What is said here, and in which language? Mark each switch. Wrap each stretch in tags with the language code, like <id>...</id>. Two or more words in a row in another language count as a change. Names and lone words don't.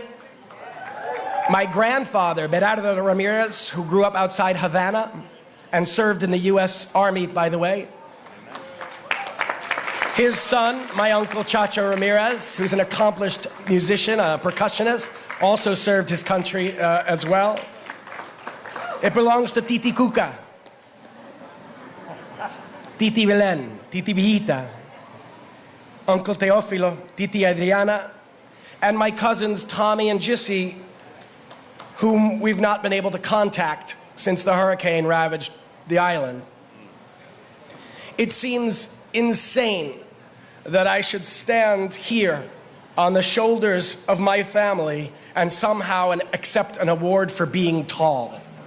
<en>My grandfather, Berardo Ramirez, who grew up outside Havana and served in the U.S. Army, by the way. His son, my uncle Chacho Ramirez, who's an accomplished musician, a percussionist, also served his country as well. It belongs to Titi Cuca, Titi Belén, Titi Villita, Uncle Teófilo, Titi Adriana, and my cousins Tommy and Jissy, whom we've not been able to contact since the hurricane ravaged the island. It seems insane that I should stand here on the shoulders of my family and somehow accept an award for being tall.</en>